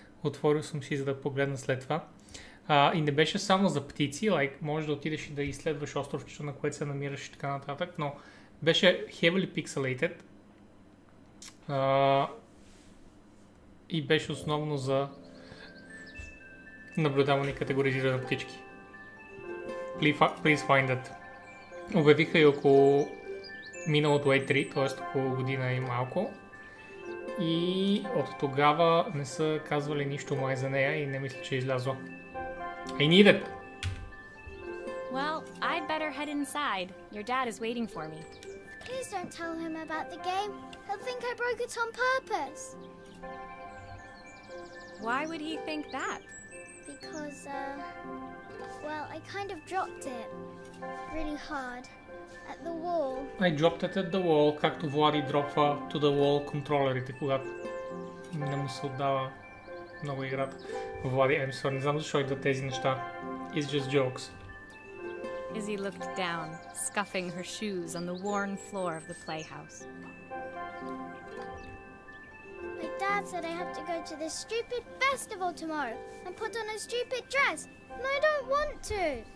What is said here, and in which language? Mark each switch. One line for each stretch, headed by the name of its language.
Bulgarian: Отворил съм си, за да погледна след това. И не беше само за птици, може да отидеш и да изследваш островчето, на което се намираш и така нататък, но беше heavily pixelated и беше основно за наблюдаване и категоризиране на птички.
English: Please find it.
Bulgarian: Обявиха и около миналото E3, т.е. около година и малко. И от тогава не са казвали нищо май за нея и не мисля, че е излязла.
English: I need it! Well, I'd better head inside. Your dad is waiting for me. Please don't tell him about the game. He'll think I broke it on purpose. Why would he think that? because, well, I kind of dropped it really hard at the wall.
Bulgarian: I dropped it at the wall, както Влади дропва to the wall контролерите, когато не му се отдава много играта. Влади, I'm sorry, не знам защо идват тези неща.
English: It's just jokes. Izzy looked down, scuffing her shoes on the worn floor of the playhouse. My dad said I have to go to this stupid festival tomorrow and put on a stupid dress, and I don't want to.